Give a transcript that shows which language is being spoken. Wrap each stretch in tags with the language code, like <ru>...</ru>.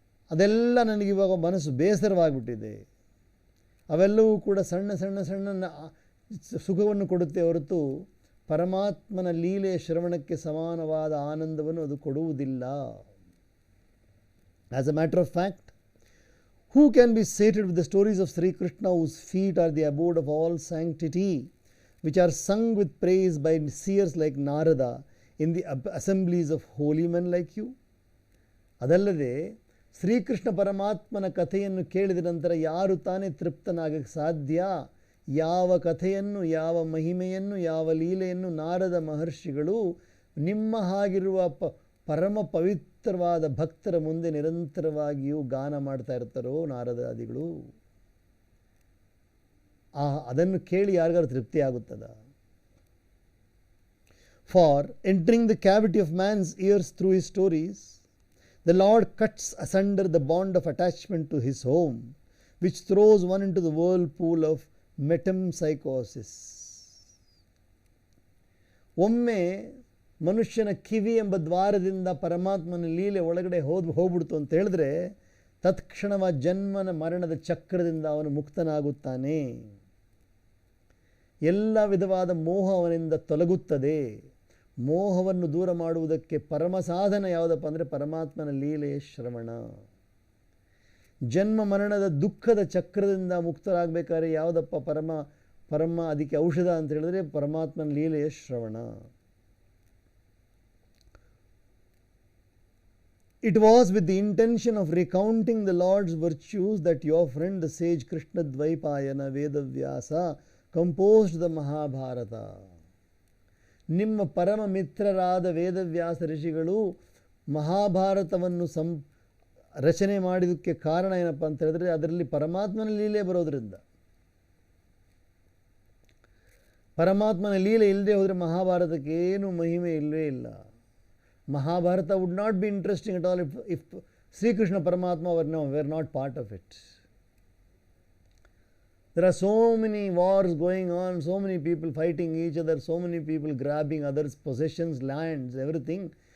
<kn>ಅದೆಲ್ಲ ನನಗಿವಾಗ ಮನಸ್ಸು ಬೇಸರವಾಗಿಬಿಟ್ಟಿದೆ. ಅವೆಲ್ಲವೂ ಕೂಡ ಸಣ್ಣ ಸುಖವನ್ನು ಕೊಡುತ್ತೆ ಹೊರತು ಪರಮಾತ್ಮನ ಲೀಲೆಯ ಶ್ರವಣಕ್ಕೆ ಸಮಾನವಾದ ಆನಂದವನ್ನು ಅದು ಕೊಡುವುದಿಲ್ಲ.</kn> <en>As a matter of fact, who can be sated with the stories of Sri Krishna, whose feet are the abode of all sanctity, which are sung with praise by seers like Narada in the assemblies of holy men like you?</en> <kn>ಅದಲ್ಲದೆ ಶ್ರೀಕೃಷ್ಣ ಪರಮಾತ್ಮನ ಕಥೆಯನ್ನು ಕೇಳಿದ ನಂತರ ಯಾರು ತಾನೇ ತೃಪ್ತನಾಗಕ್ಕೆ ಸಾಧ್ಯ? ಯಾವ ಕಥೆಯನ್ನು, ಯಾವ ಮಹಿಮೆಯನ್ನು, ಯಾವ ಲೀಲೆಯನ್ನು ನಾರದ ಮಹರ್ಷಿಗಳು ನಿಮ್ಮ ಹಾಗಿರುವ ಪರಮ ಪವಿತ್ರವಾದ ಭಕ್ತರ ಮುಂದೆ ನಿರಂತರವಾಗಿಯೂ ಗಾನ ಮಾಡ್ತಾ ಇರ್ತಾರೋ ನಾರದಾದಿಗಳು, ಅದನ್ನು ಕೇಳಿ ಯಾರಿಗಾರು ತೃಪ್ತಿ ಆಗುತ್ತದ?</kn> <en>For entering the cavity of man's ears through his stories, the Lord cuts asunder the bond of attachment to his home, which throws one into the whirlpool of metempsychosis.</en> <kn>ಒಮ್ಮೆ ಮನುಷ್ಯನ ಕಿವಿ ಎಂಬ ದ್ವಾರದಿಂದ ಪರಮಾತ್ಮನ ಲೀಲೆ ಒಳಗಡೆ ಹೋಗ್ಬಿಡ್ತು ಅಂತ ಹೇಳಿದ್ರೆ ತತ್ಕ್ಷಣವ ಜನ್ಮನ ಮರಣದ ಚಕ್ರದಿಂದ ಅವನು ಮುಕ್ತನಾಗುತ್ತಾನೆ. ಎಲ್ಲ ವಿಧವಾದ ಮೋಹ ಅವನಿಂದ ತೊಲಗುತ್ತದೆ. ಮೋಹವನ್ನು ದೂರ ಮಾಡುವುದಕ್ಕೆ ಪರಮ ಸಾಧನ ಯಾವುದಪ್ಪ ಅಂದರೆ ಪರಮಾತ್ಮನ ಲೀಲೆಯ ಶ್ರವಣ. ಜನ್ಮ ಮರಣದ ದುಃಖದ ಚಕ್ರದಿಂದ ಮುಕ್ತರಾಗಬೇಕಾದ್ರೆ ಯಾವುದಪ್ಪ ಪರಮ ಅದಕ್ಕೆ ಔಷಧ ಅಂತ ಹೇಳಿದ್ರೆ ಪರಮಾತ್ಮನ ಲೀಲೆಯ ಶ್ರವಣ.</kn> <en>It was with the intention of recounting the Lord's virtues that your friend the sage Krishna Dvaipayana Vedavyasa composed the Mahabharata.</en> <kn>ನಿಮ್ಮ ಪರಮ ಮಿತ್ರರಾದ ವೇದವ್ಯಾಸ ಋಷಿಗಳು ಮಹಾಭಾರತವನ್ನು ರಚನೆ ಮಾಡಿದ್ದಕ್ಕೆ ಕಾರಣ ಏನಪ್ಪ ಅಂತ ಹೇಳಿದ್ರೆ ಅದರಲ್ಲಿ ಪರಮಾತ್ಮನ ಲೀಲೆ ಬರೋದ್ರಿಂದ. ಪರಮಾತ್ಮನ ಲೀಲೆ ಇಲ್ಲದೆ ಹೋದರೆ ಮಹಾಭಾರತಕ್ಕೆ ಏನು ಮಹಿಮೆ ಇಲ್ಲವೇ ಇಲ್ಲ.</kn> <en>Mahabharata would not be interesting at all if Sri Krishna Paramatma were not part of it. There are so many wars going on, so many people fighting each other, so many people grabbing others' possessions, lands, everything.</en>